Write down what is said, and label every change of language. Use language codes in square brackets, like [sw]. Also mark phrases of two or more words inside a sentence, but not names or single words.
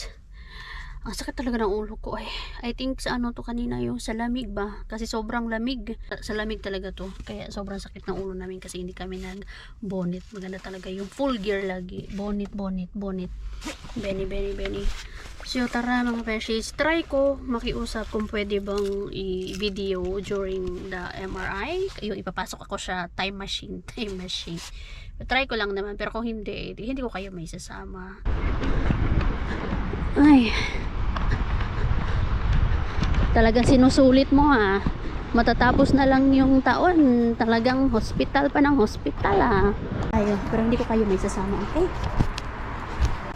[tl] Ang sakit talaga ng ulo ko eh. [en] I think [tl] sa to kanina yung sa lamig ba? Kasi sobrang lamig. Sa lamig talaga to. Kaya sobrang sakit ng ulo namin kasi hindi kami nag-bonnet. Maganda talaga yung full gear lagi. Bonnet. Benny. So tara mga beshies. Try ko makiusap kung pwede bang i-video [en] during the MRI. [tl] Yung ipapasok ako sa [en] time machine. [tl] Try ko lang naman. Pero kung hindi ko kayo may sasama. Ay. Talagang sinusulit mo ha. Matatapos na lang yung taon. Talagang hospital pa ng hospital ha. Ayun. Pero hindi ko kayo may sasama. Okay?